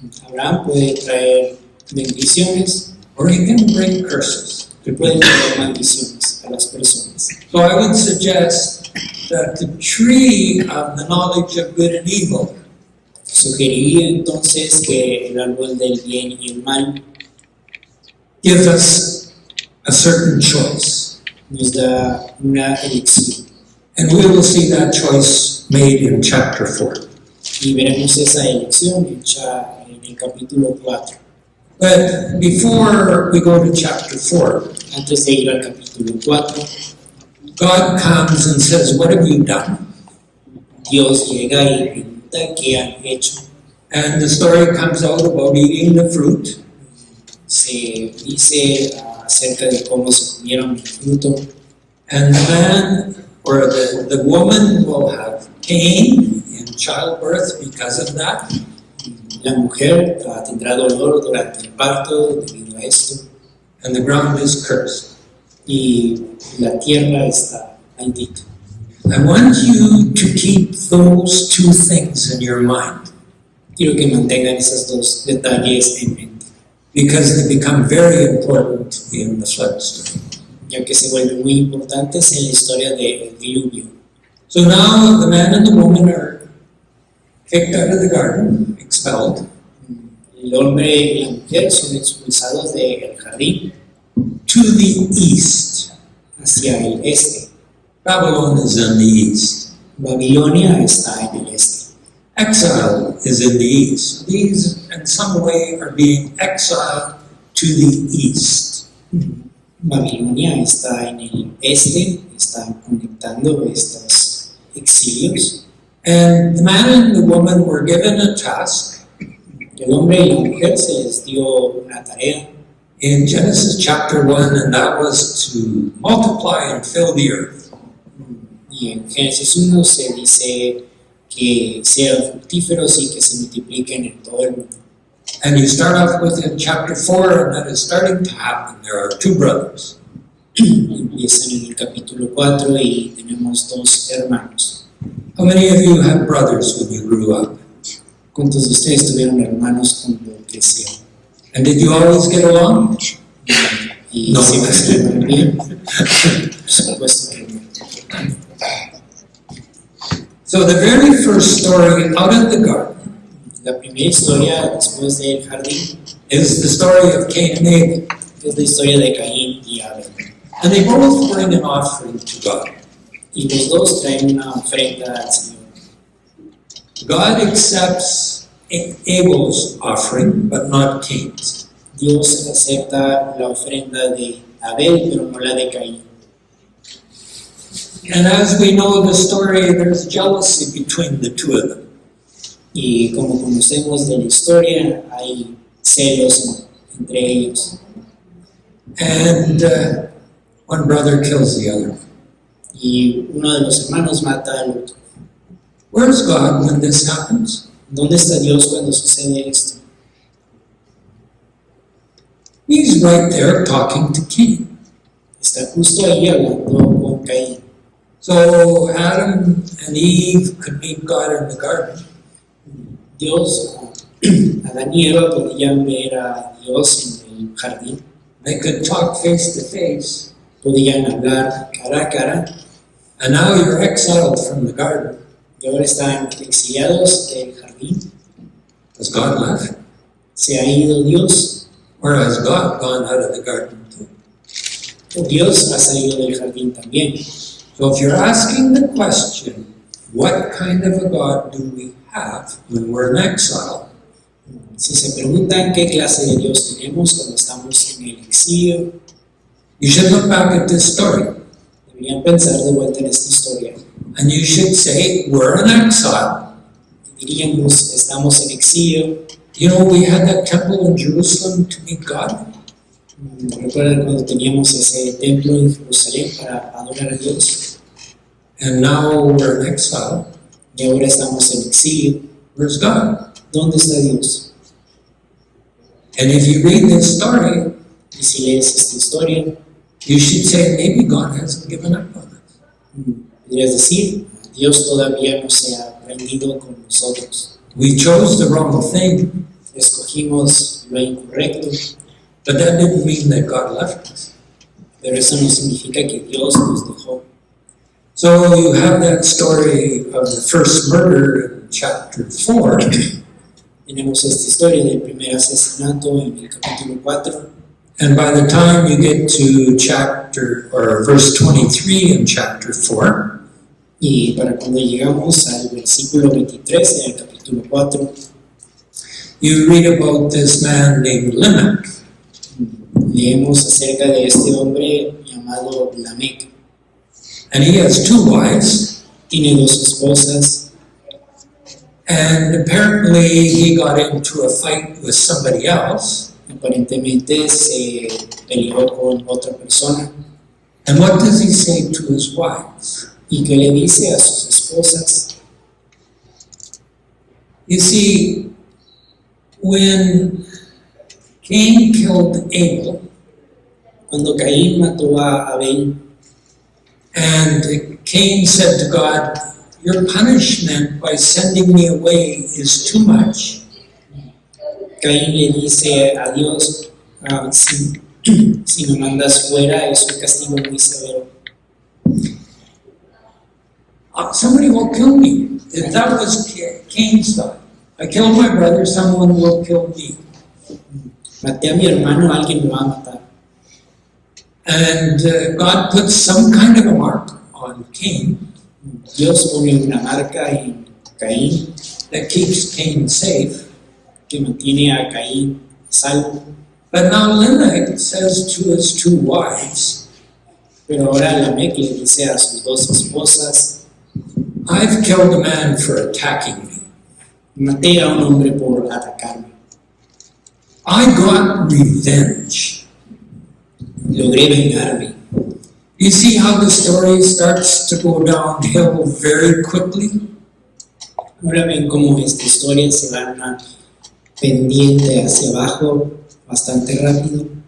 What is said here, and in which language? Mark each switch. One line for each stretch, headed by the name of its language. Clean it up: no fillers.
Spanish: Abraham puede traer bendiciones
English: or he can bring curses.
Spanish: y puede traer maldiciones a las personas.
English: So I would suggest that the tree of the knowledge of good and evil
Spanish: Sugeriría entonces que el árbol del bien y el mal
English: gives us a certain choice.
Spanish: nos da una elección
English: And we will see that choice made in chapter 4.
Spanish: y veremos esa elección hecha en el capítulo 4.
English: But before we go to chapter 4,
Spanish: Antes de ir al capítulo 4,
English: God comes and says, what have you done?
Spanish: Dios llega y pregunta qué han hecho.
English: And the story comes out about eating the fruit.
Spanish: Se dice acerca de cómo se comieron el fruto.
English: And the man or the woman will have pain in childbirth because of that.
Spanish: La mujer tendrá dolor durante el parto debido a esto,
English: and the ground is cursed.
Spanish: y la tierra está maldita.
English: I want you to keep those two things in your mind
Spanish: Quiero que mantengan esos dos detalles en mente,
English: because they become very important in the flood story.
Spanish: ya que se vuelven muy importantes en la historia del diluvio.
English: So now the man and the woman are kicked out of the garden, expelled,
Spanish: El hombre y la mujer son expulsados del jardín
English: to the east.
Spanish: hacia el este.
English: Babylon is in the east.
Spanish: Babilonia está en el este.
English: Exile is in the east. These, in some way, are being exiled to the east.
Spanish: Babilonia está en el este, están conectando estos exilios.
English: And the man and the woman were given a task
Spanish: El hombre y la mujer se les dio una tarea
English: in Genesis chapter 1, and that was to multiply and fill the earth.
Spanish: y en Génesis 1 se dice que sean fructíferos y que se multipliquen en todo el mundo.
English: And you start off with in chapter 4, and that is starting to happen. There are two brothers.
Spanish: Empiezan en el capítulo 4 y tenemos dos hermanos.
English: How many of you have brothers when you grew up?
Spanish: ¿Cuántos de ustedes tuvieron hermanos cuando crecieron?
English: And did you always get along?
Spanish: Y
English: No.
Spanish: siempre se llevan bien. Por supuesto que no.
English: So the very first story out of the garden
Spanish: La primera historia después del jardín
English: is the story of Cain and Abel.
Spanish: es la historia de Caín y Abel.
English: And they both bring an offering to God.
Spanish: Y los dos traen una ofrenda al Señor.
English: God accepts Abel's offering, but not Cain's.
Spanish: Dios acepta la ofrenda de Abel, pero no la de Caín.
English: And as we know the story, there's jealousy between the two of them.
Spanish: Y como conocemos de la historia, hay celos entre ellos.
English: And one brother kills the other.
Spanish: Y uno de los hermanos mata al otro.
English: Where's God when this happens?
Spanish: ¿Dónde está Dios cuando sucede esto?
English: He's right there talking to Cain.
Spanish: Está justo ahí hablando con Caín.
English: So Adam and Eve could meet God in the garden.
Spanish: Dios, Adán y Eva podían ver a Dios en el jardín,
English: They could talk face to face.
Spanish: podían hablar cara a cara,
English: And now you're exiled from the garden.
Spanish: y ahora están exiliados del jardín.
English: Has God left?
Spanish: Se ha ido Dios,
English: Or has God gone out of the garden too?
Spanish: o Dios ha salido del jardín también.
English: So if you're asking the question, what kind of a God do we have when we're in exile?
Spanish: Si se preguntan qué clase de Dios tenemos cuando estamos en el exilio,
English: You should look back at this story
Spanish: deberían pensar de vuelta en esta historia.
English: and you should say, we're in exile.
Spanish: Diríamos, estamos en exilio.
English: You know, we had that temple in Jerusalem to meet God.
Spanish: Recuerdan cuando teníamos ese templo en Jerusalén para adorar a Dios,
English: And now we're in exile.
Spanish: y ahora estamos en exilio.
English: Where's God?
Spanish: ¿Dónde está Dios?
English: And if you read this story,
Spanish: Y si lees esta historia,
English: you should say, maybe God hasn't given up on us.
Spanish: podrías decir, Dios todavía no se ha rendido con nosotros.
English: We chose the wrong thing,
Spanish: Escogimos lo incorrecto,
English: but that didn't mean that God left us.
Spanish: pero eso no significa que Dios nos dejó.
English: So you have that story of the first murder in chapter 4,
Spanish: Tenemos esta historia del primer asesinato en el capítulo 4,
English: and by the time you get to chapter or verse 23 in chapter 4,
Spanish: y para cuando llegamos al versículo 23 en el capítulo 4,
English: you read about this man named Lamech.
Spanish: leemos acerca de este hombre llamado Lamec.
English: And he has two wives,
Spanish: Tiene dos esposas
English: and apparently he got into a fight with somebody else.
Spanish: aparentemente se peleó con otra persona.
English: And what does he say to his wives?
Spanish: ¿Y qué le dice a sus esposas?
English: You see, when Cain killed Abel,
Spanish: Cuando Caín mató a Abel,
English: and Cain said to God, "Your punishment by sending me away is too much."
Spanish: Caín le dice a Dios, si me mandas fuera es un castigo muy severo.
English: Somebody will kill me. If that was Cain's thought. I killed my brother, someone will kill me.
Spanish: Maté a mi hermano, alguien me va a matar.
English: And God puts some kind of a mark on Cain
Spanish: Dios pone una marca en Caín
English: that keeps Cain safe.
Spanish: que mantiene a Caín a salvo.
English: But now Lamech says to his two wives,
Spanish: Pero ahora Lamec le dice a sus dos esposas,
English: "I've killed a man for attacking me.
Spanish: maté a un hombre por atacarme.
English: I got revenge."
Spanish: Logré vengarme.
English: You see how the story starts to go downhill very quickly?
Spanish: Ahora ven cómo esta historia se da una pendiente hacia abajo bastante rápido.